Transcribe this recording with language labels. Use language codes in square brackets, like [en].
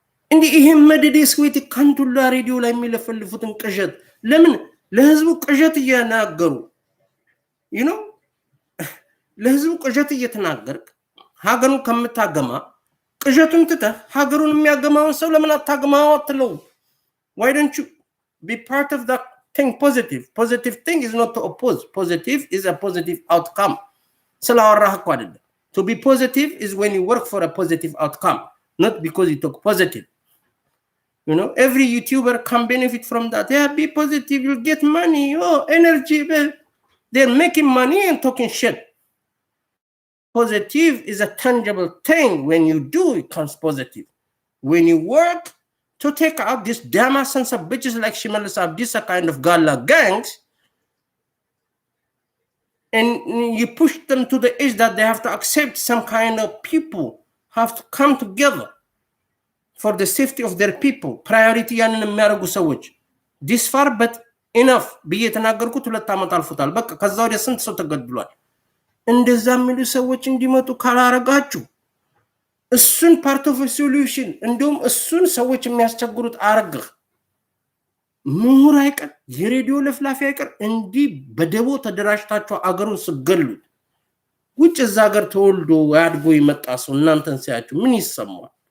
[am] እንዲህ ይሄ መደዴ ስዊት ካንቱላ ሬዲዮ ላይ የሚለፈልፉትን ቅዠት ለምን ለህዝቡ ቅዠት እየናገሩ ለህዝቡ ቅዠት እየተናገርክ ሀገሩን ከምታገማ ቅዠቱን ትተህ ሀገሩን የሚያገማውን ሰው ለምን አታገማው አትለው? [en] why don't you be part of that thing? positive thing is not to oppose. Positive is a positive outcome. [am] ስላወራህ እኮ አይደለም። [en] to be positive is when you work for a positive outcome, not because you talk positive. Every YouTuber can benefit from that. Yeah, be positive, you'll get money, energy. They're making money and talking shit. Positive is a tangible thing. When you do, it comes positive. When you work to take out these damn sons of bitches like Shimalis Abdisa kind of gala gangs, and you push them to the edge that they have to accept some kind of people have to come together for the safety of their people. [am] Priority ያንን የሚያደርጉ ሰዎች [en] this far but enough [am] ብዬ የተናገርኩት 2 ዓመት አልፎታል። በቃ ከዛ ወዲያ ስንት ሰው ተገድሏል። እንደዛ የሚሉ ሰዎች እንዲመጡ ካላረጋችሁ እሱን ፓርት ኦፍ ሶሉሽን እንደውም እሱን ሰዎች የሚያስቸግሩት አርግህ ምሁር አይቀር የሬዲዮ ለፍላፊ አይቀር እንዲህ በደቦ ተደራጅታችሁ አገሩን ስገሉት ውጭ እዛ ሀገር ተወልዶ ያድጎ ይመጣ ሰው እናንተን ሲያችሁ ምን ይሰማል?